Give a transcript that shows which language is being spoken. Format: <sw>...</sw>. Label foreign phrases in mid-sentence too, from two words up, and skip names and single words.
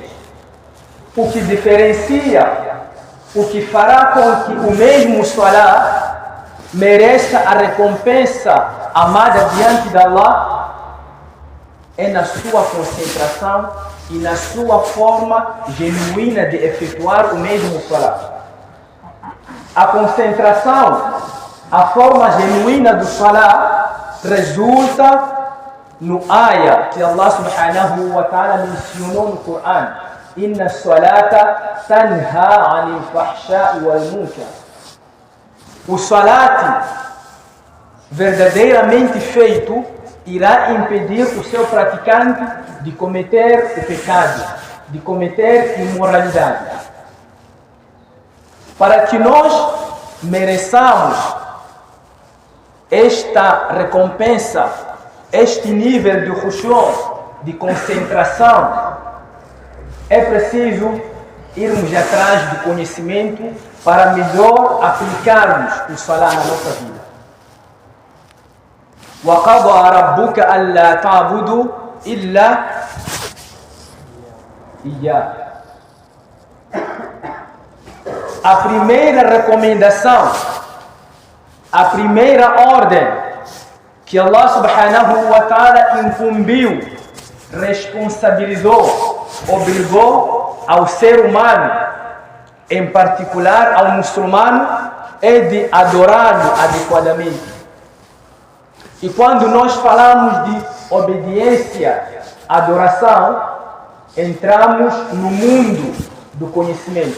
<pt>O que diferencia, o que fará com que o mesmo salat mereça a recompensa amada diante de Allah é na sua concentração e na sua forma genuína de efetuar o mesmo salat. A concentração, a forma genuína do salat resulta no ayah que</pt> <ar>الله سبحانه وتعالى</ar> <pt>mencionou no Coran:</pt> <ar>إن الصلاة تنهى عن الفحشاء والمنكر.</ar> <pt>O salat verdadeiramente feito irá impedir o seu praticante de cometer o pecado, de cometer imoralidade. Para que nós mereçamos esta recompensa, este nível de khushu', de concentração, é preciso irmos atrás do conhecimento para melhor aplicarmos o salat na nossa vida.</pt> <ar>وَقَضَى رَبُّكَ أَلَّا تَعْبُدُوا إِلَّا إِيَّاهُ.</ar> <pt>A primeira recomendação, a primeira ordem que</pt> <ar>الله سبحانه وتعالى</ar> <pt>incumbiu, responsabilizou, obrigou ao ser humano, em particular ao muçulmano, é de adorá-lo adequadamente. E quando nós falamos de obediência, adoração, entramos no mundo do conhecimento.</pt>